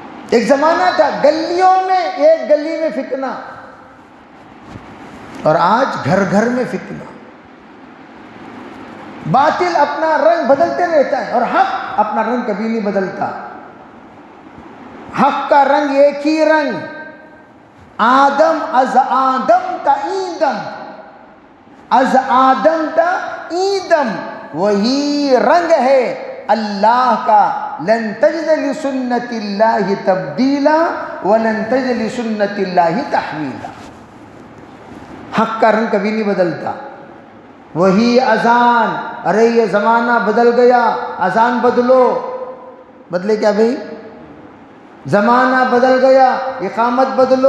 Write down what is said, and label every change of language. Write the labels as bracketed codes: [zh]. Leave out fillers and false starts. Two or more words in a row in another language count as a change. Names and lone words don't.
[ur] ایک زمانہ تھا گلیوں میں، ایک گلی میں فتنہ، اور آج گھر گھر میں فتنہ۔ باطل اپنا رنگ بدلتے رہتا ہے اور حق اپنا رنگ کبھی نہیں بدلتا۔ حق کا رنگ ایک ہی رنگ، آدم [fa] از آدم تا ایدم، از آدم تا ایدم، [ur] وہی رنگ ہے اللہ کا۔ [ar] لن تجد لسنت اللہ تبدیلا ولن تجد لسنت اللہ تحویلا۔ [ur] حق کا رنگ کبھی نہیں بدلتا۔ وہی اذان، ارے یہ زمانہ بدل گیا، اذان بدلو۔ بدلے کیا بھئی؟ زمانہ بدل گیا، اقامت بدلو۔